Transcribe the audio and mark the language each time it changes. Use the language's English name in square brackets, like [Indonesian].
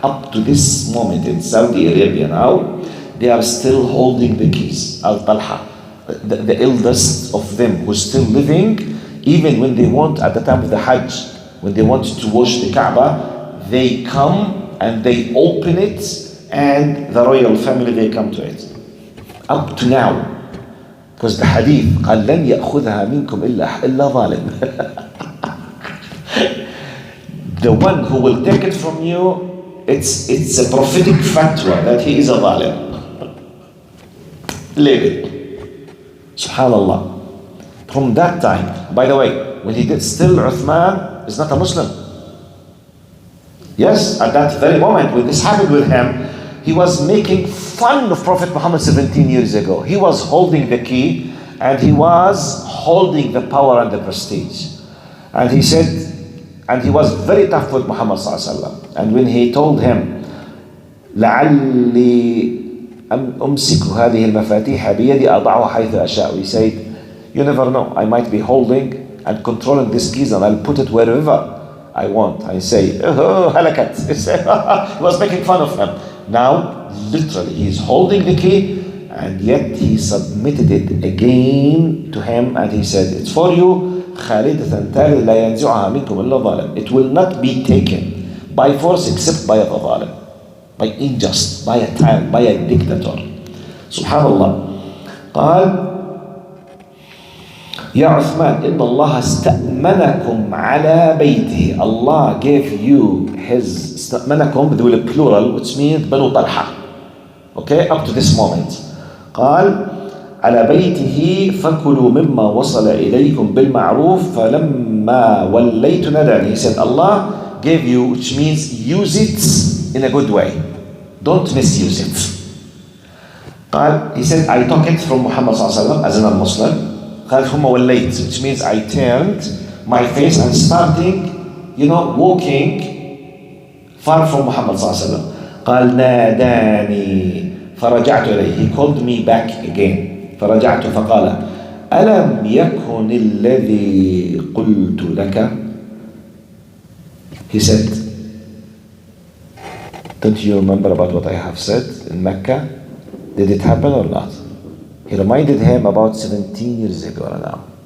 [English] Up to this moment in Saudi Arabia now, they are still holding the keys. Al-Talha, the eldest of them who's still living, even when they want, at the time of the Hajj, when they want to wash the Kaaba, they come and they open it and the royal family, they come to it. Up to now. Because the hadith, [Arabic] قال لن يأخذها منكم إلا ظالم. [English] The one who will take it from you, it's a prophetic fatwa that he is a zalim. Leave it. Subhanallah. From that time, by the way, when he did, still Uthman is not a Muslim. Yes, at that very moment when this happened with him, he was making fun of Prophet Muhammad 17 years ago. He was holding the key and he was holding the power and the prestige. And he said, and he was very tough with Muhammad sallallahu alaihi wasallam. And when he told him, [Arabic] لعلي أمسك هذه المفاتيح بيدي أضعها حيث أشاء. [English] He said, you never know, I might be holding and controlling this keys and I'll put it wherever I want. I say, oh, halakat. He was making fun of him. Now, literally, he's holding the key and yet he submitted it again to him and he said, it's for you, [Arabic] خالدة تالد لا ينزعها منكم إلا ظالم. [English] It will not be taken by force except by a ظالم, by injustice, by a tyrant, by a dictator. Subhanallah. [Arabic] قال يا عثمان إن الله استأمنكم على بيته. [English] Allah gave you his استأمنكم with a plural which means بنو طلحة. Okay, up to this moment. [Arabic] قال على بيته فكلوا مما وصل إليكم بالمعروف فلما وليت ندعني. [English] He said Allah gave you, which means use it in a good way. Don't misuse it. قال, he said I took it from Muhammad صلى الله عليه وسلم as a non-Muslim. [Arabic] قال ثم وليت, [English] which means I turned my face and starting, walking far from Muhammad صلى الله عليه وسلم. [Arabic] قال ناداني فرجعت إليه. [English] He called me back again. [Arabic] فرجعت فقال ألم يكن الذي قلت لك. [English] He said, don't you remember about what I have said in Mecca? Did it happen or not? He reminded him about 17 years ago now.